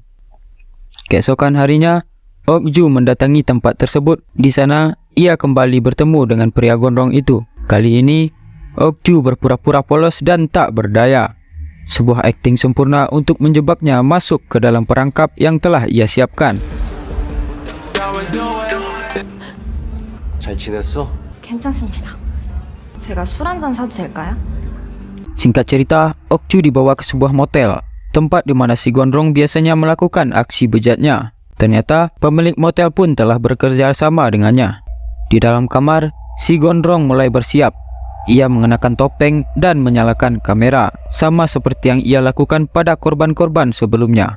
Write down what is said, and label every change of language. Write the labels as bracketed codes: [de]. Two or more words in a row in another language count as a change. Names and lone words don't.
[id] Keesokan harinya, Okju mendatangi tempat tersebut. Di sana, ia kembali bertemu dengan pria gondrong itu. Kali ini, Okju berpura-pura polos dan tak berdaya. Sebuah akting sempurna untuk menjebaknya masuk ke dalam perangkap yang telah ia siapkan. [ko] 잘 지냈어? 괜찮습니다. 제가 술 한 잔 사도 될까요? [id] Singkat cerita, Okju dibawa ke sebuah motel, tempat di mana si gondrong biasanya melakukan aksi bejatnya. Ternyata pemilik motel pun telah bekerja sama dengannya. Di dalam kamar, si gondrong mulai bersiap. Ia mengenakan topeng dan menyalakan kamera, sama seperti yang ia lakukan pada korban-korban sebelumnya.